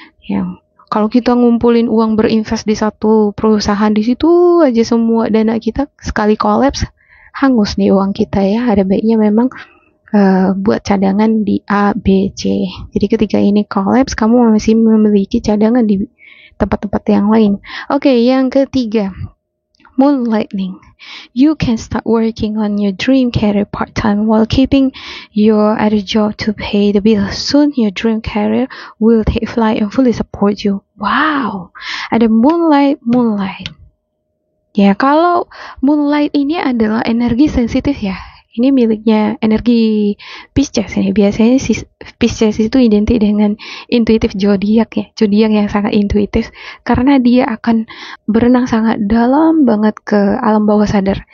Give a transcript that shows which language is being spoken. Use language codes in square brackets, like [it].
[id] Yang kalau kita ngumpulin uang berinvest di satu perusahaan, di situ aja semua dana kita, sekali kolaps, hangus nih uang kita ya. Ada baiknya memang buat cadangan di A, B, C. Jadi ketika ini kolaps, kamu masih memiliki cadangan di tempat-tempat yang lain. Oke, yang ketiga, moonlighting. [en] You can start working on your dream career part-time while keeping your other job to pay the bill. Soon your dream career will take flight and fully support you. [id] Wow, ada moonlight. Ya, kalau moonlight ini adalah energi sensitif ya. Ini miliknya energi Pisces ini. Biasanya Pisces itu identik dengan intuitif zodiak ya. Zodiak yang sangat intuitif karena dia akan berenang sangat dalam banget ke alam bawah sadar.